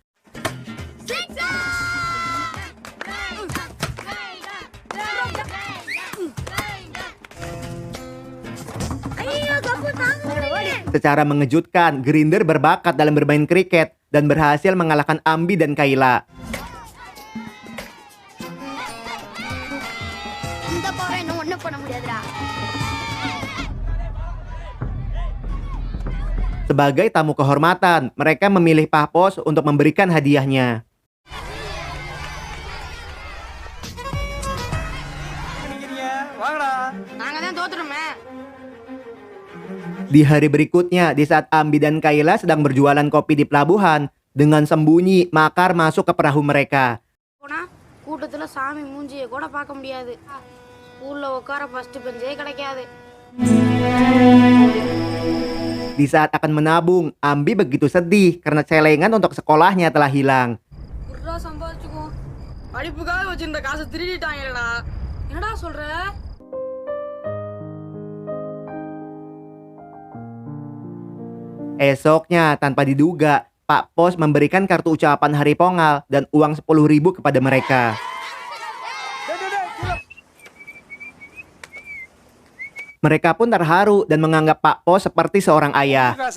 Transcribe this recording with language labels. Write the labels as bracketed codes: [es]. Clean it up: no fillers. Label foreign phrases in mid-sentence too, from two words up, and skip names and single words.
[id] Secara mengejutkan, Grinder berbakat dalam bermain kriket dan berhasil mengalahkan Ambi dan Kayla. [ta] இந்த பவர் என்ன ஒண்ணும் பண்ண முடியாதுடா. [id] Sebagai tamu kehormatan, mereka memilih Pak Pos untuk memberikan hadiahnya. [ta] நாங்க தான் தோத்துறோமே. [id] Di hari berikutnya, di saat Ambi dan Kayla sedang berjualan kopi di pelabuhan, dengan sembunyi Makar masuk ke perahu mereka. [ta] போனா கூட்டத்துல சாமி மூஞ்சியை கூட பார்க்க முடியாது. ஸ்கூல்ல உட்கார ஃபர்ஸ்ட் பெஞ்சே கிடைக்காது. [id] Di saat akan menabung, Ambi begitu sedih karena celengan untuk sekolahnya telah hilang. [ta] குர்ரா சம்பாதிச்சுக்குவோம். படிப்புக்காக வச்சிருந்த காசை திருடிட்டாங்கடா. என்னடா சொல்ற? [id] Esoknya, tanpa diduga, Pak Pos memberikan kartu ucapan Hari Pongal dan uang 10.000 kepada mereka. Mereka pun terharu dan menganggap Pak Pos seperti seorang ayah.